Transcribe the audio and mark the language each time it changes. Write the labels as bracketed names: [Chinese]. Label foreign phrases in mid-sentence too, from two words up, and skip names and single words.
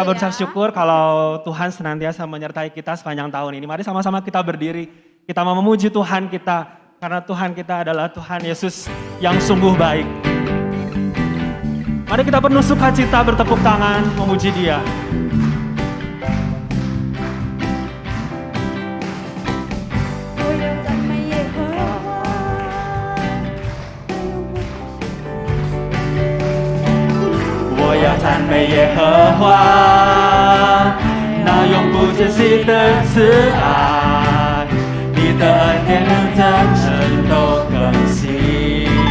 [Indonesian] berucap syukur kalau Tuhan senantiasa menyertai kita sepanjang tahun ini. Mari sama-sama kita berdiri, kita mau memuji Tuhan kita. Karena Tuhan kita adalah Tuhan Yesus yang sungguh baik. Mari kita penuh sukacita bertepuk tangan memuji Dia. [Chinese] 我要赞美耶和华，那永不止息的慈爱，你的恩典能真诚都更新。